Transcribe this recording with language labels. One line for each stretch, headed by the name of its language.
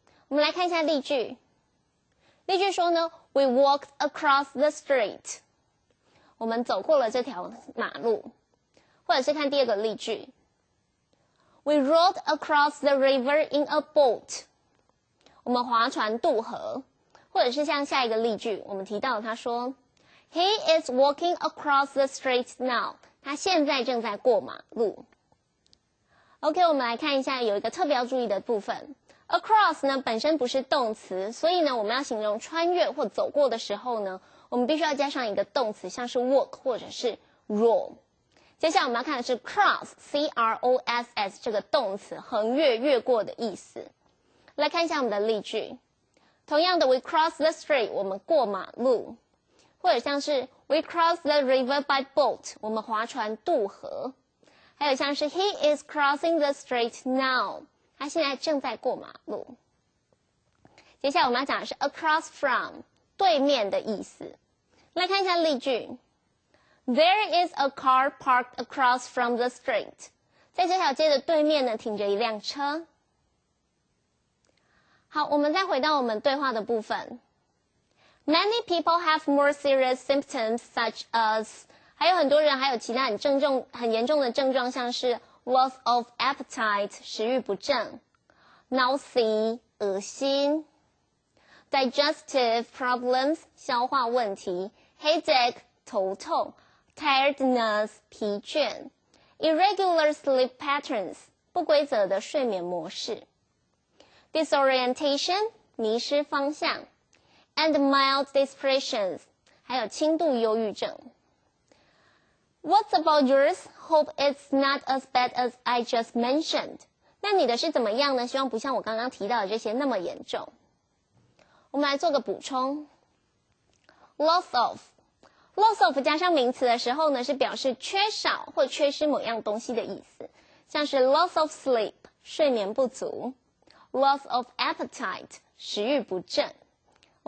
Chinese: 我们来看一下例句。例句说呢
English: ，We walked across the street.
Chinese: 我们走过了这条马路。或者是看第二个例句
English: ，We rode across the river in a boat.
Chinese: 我们划船渡河。或者是像下一个例句，我们提到他说 ，
English: He is walking across the street now.
Chinese: 他现在正在过马路。
English: OK，
Chinese: 我们来看一下有一个特别要注意的部分。 Across 呢本身不是动词，所以呢我们要形容穿越或走过的时候呢，我们必须要加上一个动词，像是 walk 或者是 roll。接下来我们要看的是 cross，C-R-O-S-S 这个动词，横越、越过的意思。来看一下我们的例句。同样的
English: ，we cross the street，
Chinese: 我们过马路。或者像是
English: we cross the river by boat，
Chinese: 我们划船渡河。还有像是
English: he is crossing the street now。
Chinese: 他现在正在过马路。接下来我们要讲的是 across from 对面的意思。来看一下例句
English: ：There is a car parked across from the street。
Chinese: 在这条街的对面呢，停着一辆车。好，我们再回到我们对话的部分。
English: Many people have more serious symptoms such as
Chinese: 还有很多人还有其他很严重的症状，像是
English: loss of appetite
Chinese: 食欲不振
English: nausea
Chinese: 恶心
English: digestive problems
Chinese: 消化问题
English: headache
Chinese: 头痛
English: tiredness
Chinese: 疲倦
English: irregular sleep patterns
Chinese: 不规则的睡眠模式
English: disorientation
Chinese: 迷失方向
English: and mild depressions
Chinese: 还有轻度忧郁症。
English: What's about yours? Hope it's not as bad as I just mentioned.
Chinese: 那你的是怎么样呢？希望不像我刚刚提到的这些那么严重。我们来做个补充。Loss of 加上名词的时候呢，是表示缺少或缺失某样东西的意思，像是
English: loss of sleep
Chinese: 睡眠不足 ，
English: loss of appetite
Chinese: 食欲不振。我